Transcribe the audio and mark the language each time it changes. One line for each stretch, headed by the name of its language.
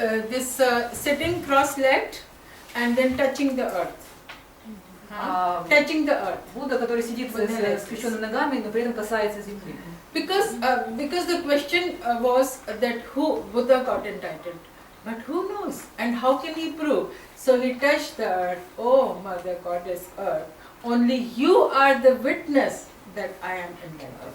English: This sitting cross-legged and then touching the earth. Touching the earth.
Russian: Будда, который сидит с скрещенными ногами, но при этом касается земли.
English: Because the question was that who Buddha got entitled, but who knows and how can he prove? So he touched the earth. Oh, Mother Goddess Earth, only you are the witness that I am entitled.